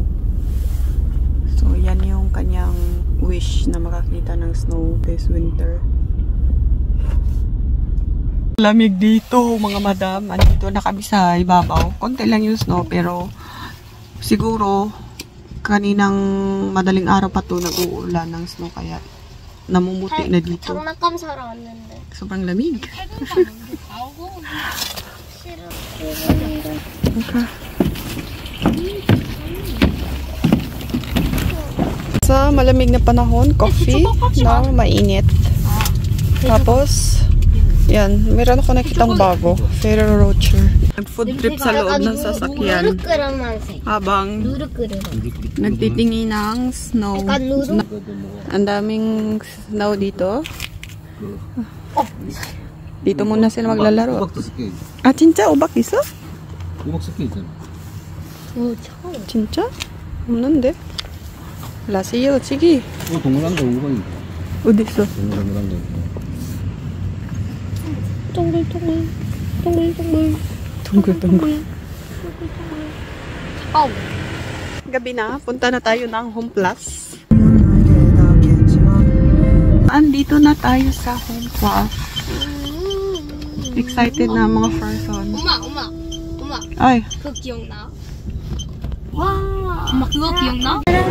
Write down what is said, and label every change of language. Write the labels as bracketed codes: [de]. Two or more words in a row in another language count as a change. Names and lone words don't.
[tl] So, yan yung kanyang wish na makakita ng snow [en] this winter. [tl] Lamig dito, mga madam. Andito na kami sa ibabaw. Konti lang yung snow, pero siguro kaninang madaling araw pa to nag-uulan ng snow, kaya namumuti na dito. [ko] 장난감 사러 왔는데. [tl] Sobrang lamig. Sa malamig na panahon, coffee na mainit. Tapos, yan, meron ako nakitang bago, Ferrero Rocher. Nag- [en] food trip [tl] sa loob ng sasakyan habang nagtitingin ng snow. Ang daming snow dito. Dito muna sila maglalaro. [ko] Ah, 진짜 오박 있어? 오박 섞여 있잖아. 진짜? 없는데? 라시요, 치기. 동그란 거 오박인데. 어디 있어? 동그란 거. 동글동글. 아우. [tl] Gabi na, punta na tayo ng Home Plus. Andito na tayo sa Home Plus. Excited na mga person. [ko] 엄마. Ay, 그거 기억나? 와. 엄마 그거 기억나?